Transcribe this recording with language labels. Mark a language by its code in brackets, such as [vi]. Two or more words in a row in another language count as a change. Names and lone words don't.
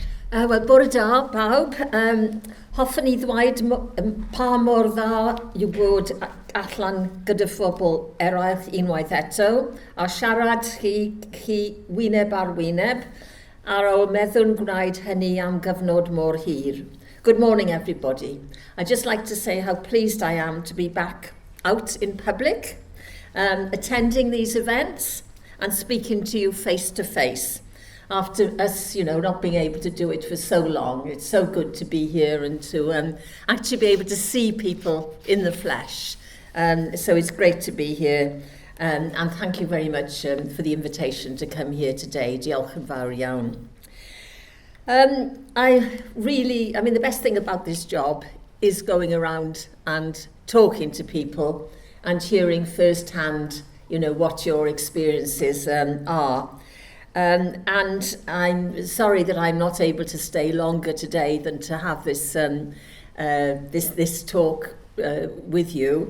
[cy] Wel, bore da, pawb. Hoffwn i ddweud pa mor dda yw bod allan gyda phobl eraill unwaith eto, a siarad chi wyneb ar wyneb, ar ôl meddwl gwneud hynny am gyfnod mor hir. [en] Good morning, everybody. I'd just like to say how pleased I am to be back out in public, attending these events and speaking to you face to face. After us, not being able to do it for so long, it's so good to be here and to actually be able to see people in the flesh. So it's great to be here. And thank you very much for the invitation to come here today. [cy] Diolch yn fawr iawn. [en] The best thing about this job is going around and talking to people and hearing firsthand, what your experiences are. And I'm sorry that I'm not able to stay longer today than to have this this talk with you.